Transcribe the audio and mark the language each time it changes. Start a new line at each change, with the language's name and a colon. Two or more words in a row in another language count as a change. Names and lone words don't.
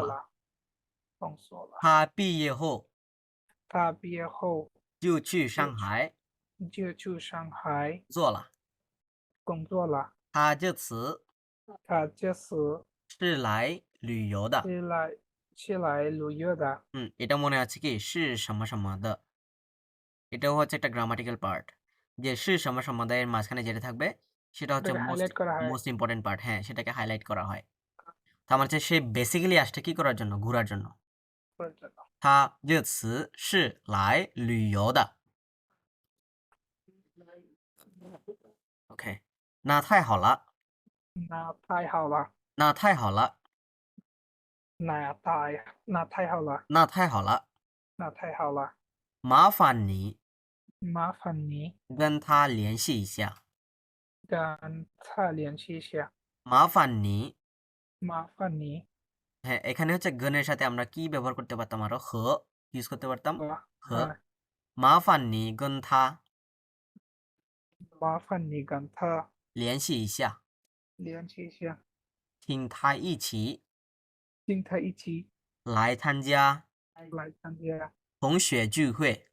Chinese: 作了，工作了。他毕业后他毕业后就去上海就去上海做了。工作了。他这次他这次是来旅游的。是来旅游的。
Bangla: এটা মনে আছে কি
Chinese: 是什么什么的,
Bangla: এটাও হচ্ছে একটা
English: grammatical part,
Bangla: যে সে সময় এর মাঝখানে যেটা থাকবে সেটা হচ্ছে ওটাকে হাইলাইট করা হয়।
English: most important part.
Bangla: হ্যাঁ, সেটাকে হাইলাইট করা হয়। তার মানে হচ্ছে সে বেসিক্যালি আসছে কি করার জন্য? ঘোরার জন্য।
Chinese: 或者他这次是来旅游的。OK， 那太好了，那太好了，那太好了，那太好了，那太好了，那太好了。麻烦你麻烦你跟他联系一下。跟他联系一下。麻烦你，麻烦你
Bangla: হ্যাঁ, এখানে হচ্ছে গনের সাথে আমরা কি ব্যবহার করতে পারতাম? আরো হ ইউজ করতে পারতাম। হ,
Chinese: 麻烦你跟他麻烦你跟他联系一下，联系一下，请他一起请他一起来参加来参加同学聚会，